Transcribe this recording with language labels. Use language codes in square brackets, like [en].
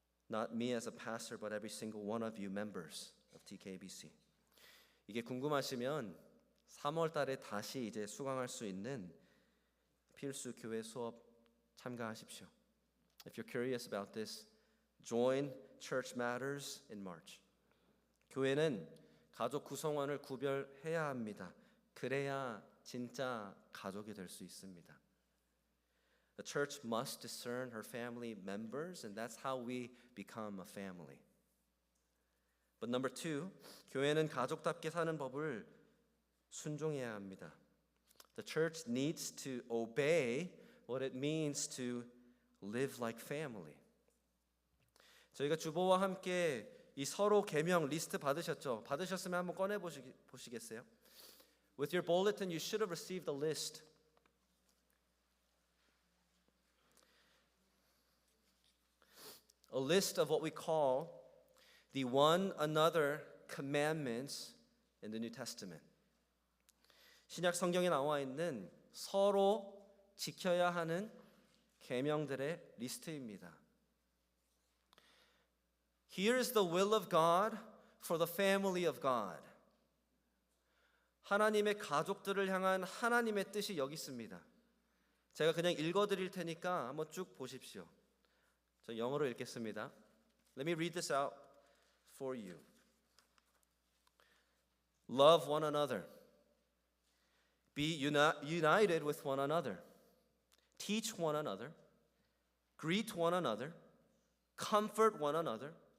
[en] Not me as a pastor, but every single one of you members of TKBC. [ko] 이게 궁금하시면 3월 달에 다시 이제 수강할 수 있는 필수 교회 수업 참가하십시오. [en] If you're curious about this, join Church Matters in March. [ko] 교회는 가족 구성원을 구별해야 합니다. 그래야 진짜 가족이 될 수 있습니다. [en] The church must discern her family members, and that's how we become a family. But number two, [ko] 교회는 가족답게 사는 법을 순종해야 합니다. [en] The church needs to obey what it means to live like family. [ko] 저희가 주보와 함께 이 서로 계명 리스트 받으셨죠? 받으셨으면 한번 꺼내 보시겠어요? [en] With your bulletin, you should have received a list. A list of what we call the one another commandments in the New Testament. [ko] 신약 성경에 나와 있는 서로 지켜야 하는 계명들의 리스트입니다. [en] Here is the will of God for the family of God. [ko] 하나님의 가족들을 향한 하나님의 뜻이 여기 있습니다. 제가 그냥 읽어드릴 테니까 한번 쭉 보십시오. 저 영어로 읽겠습니다. [en] Let me read this out for you. Love one another. Be united with one another. Teach one another. Greet one another. Comfort one another.